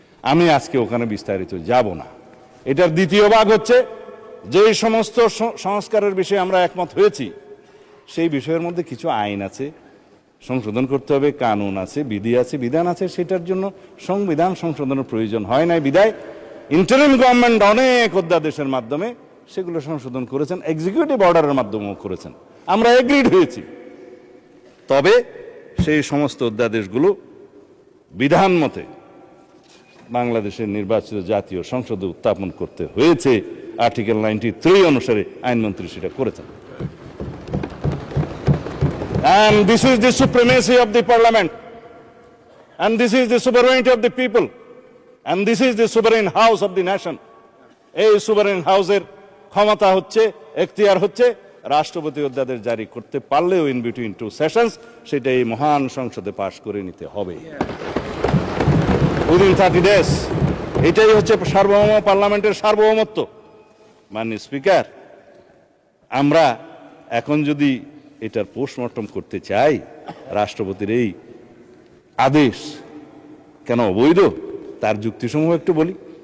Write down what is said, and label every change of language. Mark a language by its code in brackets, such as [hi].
[bn] আমি আজকে ওখানে বিস্তারিত যাব না। এটার দ্বিতীয় ভাগ হচ্ছে যে সমস্ত সংস্কারের বিষয়ে আমরা একমত হয়েছি, সেই বিষয়ের মধ্যে কিছু আইন আছে সংশোধন করতে হবে, কানুন আছে, বিধি আছে, বিধান আছে, সেটার জন্য সংবিধান সংশোধনের প্রয়োজন হয় নাই বিধায় ইন্টারিম গভর্নমেন্ট অনেক অধ্যাদেশের মাধ্যমে সেগুলো সংশোধন করেছেন, এক্সিকিউটিভ অর্ডারের মাধ্যমেও করেছেন। আমরা এগ্রিড হয়েছি। তবে সেই সমস্ত অধ্যাদেশগুলো বিধান মতে বাংলাদেশের নির্বাচিত জাতীয় সংসদে উত্থাপন করতে হয়েছে। আর্টিকেল 93 অনুসারে আইনমন্ত্রী সেটা করেছেন। [en] And this is the supremacy of the parliament, and this is the sovereignty of the people, and this is the sovereign house of the nation. [bn] এই sovereign হাউসের ক্ষমতা হচ্ছে, এখতিয়ার হচ্ছে রাষ্ট্রপতি অধ্যাদেশ জারি করতে পারলেও [en] in between 2 sessions [bn] সেটা এই মহান সংসদে পাশ করে নিতে হবে [en] Within 30 days. [bn] এটাই হচ্ছে সার্বভৌম পার্লামেন্টের সার্বভৌমত্ব। মাননীয় স্পিকার, আমরা এখন যদি এটার পোস্টমর্টম করতে চাই, রাষ্ট্রপতির এই আদেশ কেন অবৈধ, তার যুক্তিসমূহ একটু বলি।